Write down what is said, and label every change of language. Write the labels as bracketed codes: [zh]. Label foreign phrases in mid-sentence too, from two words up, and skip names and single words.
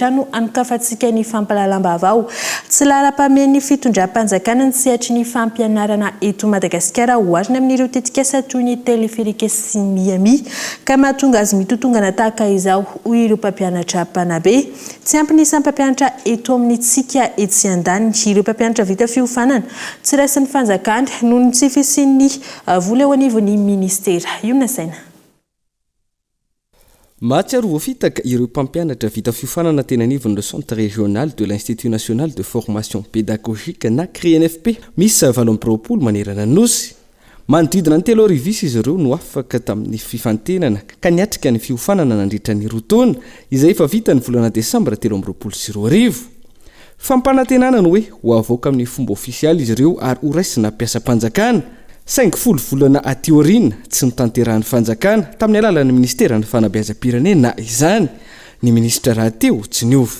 [mg] hatrany anokafantsika ny fampalalam-baovao tsy lahara-pahamian'ny fitondram-panjakana ny sehatry ny fampianarana eto Madagasikara hoarina amin'ireo tetikasa toy ny teleferika sy ny ami ka mahatonga azy mitotongana tahaka izao ho ireo mpampianatra mpanabe tsy ampy ny isany mpampianatra eto amin'ny tsika etsy andaniny ireo mpampianatra vita fiofanana tsy raisin'ny fanjakana noho ny tsy fisian'ny vola eo anivon'ny ministera io nasaina. Mahatsiaro voafitaka ireo mpampianatra vita fiofanana teny anivon'ny [fr] centre régional de l'Institut national de formation pédagogique [mg] na CRENFP misy 20 manerana nosy manodidina ny 3 arivo izy ireo no afaka tamin'ny fifantenana ka niatrika ny fiofanana nandritra ny roa izay efa vita ny volana desambra 2022 fampanantenana no hoe ho avoaka amin'ny fomba ofisialy izy ireo ary ho raisina mpiasam-panjakana saingy folo volana atiorinina tsy notanterahan'ny fanjakana tamin'ny alalan'ny ministeran'ny fanabeazam-pirenena izany ny ministra rahateo tsy niova